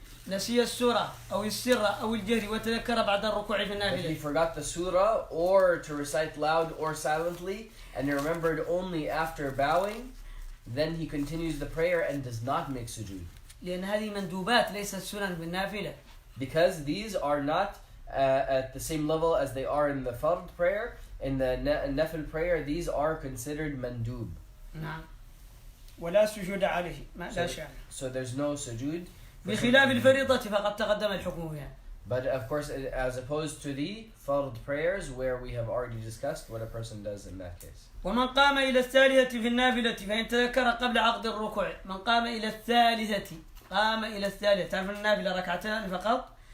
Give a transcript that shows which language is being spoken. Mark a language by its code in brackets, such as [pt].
[ar] نسي السورة أو السر أو الجهر وتذكر بعد الركوع في [en] If he [ar] النافلة. [en] forgot the surah or to recite loud or silently, and he remembered only after bowing, then he continues the prayer and does not make sujood. [ar] لأن هذه مندوبات ليست سنن بالنافلة. [en] Because these are not at the same level as they are in the fard prayer. In the nafil prayer, these are considered mandub. [ar] نعم. ولا سجود عليه ما لا شأن. [en] So there's no sujood. [ar] بخلاف الفريضة فقد تقدم الحكم فيها. [en] But of course, as opposed to the fard prayers, where we have already discussed what a person does in that case. [ar] ومن قام إلى الثالثة في النافلة فإن تذكر قبل عقد الركوع. من قام إلى الثالثة قام إلى الثالثة. تعرف النافلة ركعتان فقط.